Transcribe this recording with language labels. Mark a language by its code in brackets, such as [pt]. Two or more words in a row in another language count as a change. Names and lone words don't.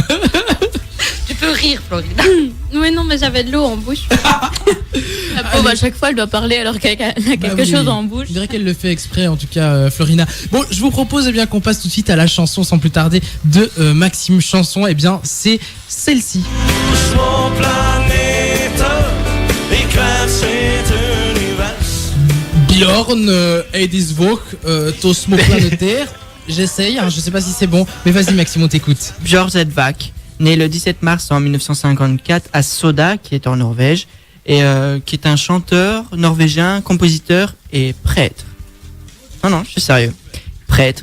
[fr] Tu peux rire, Florina. Oui, non, mais j'avais de l'eau en bouche. La pauvre, à chaque fois, elle doit parler alors qu'elle a quelque chose en bouche. Je dirais qu'elle le fait exprès, en tout cas, Florina. Bon, je vous propose eh bien qu'on passe tout de suite à la chanson sans plus tarder de Maxime Chanson. Eh bien, c'est celle-ci. Små planeter i hvert sitt univers. Bjorn, Edisvok, Tosmo Planétaire. J'essaye, hein, je sais pas si c'est bon, mais vas-y Maxime, on t'écoute. Björn Edvak, né le 17 mars en 1954 à Soda, qui est en Norvège, et qui est un chanteur norvégien, compositeur et prêtre. Non, je suis sérieux. Prêtre.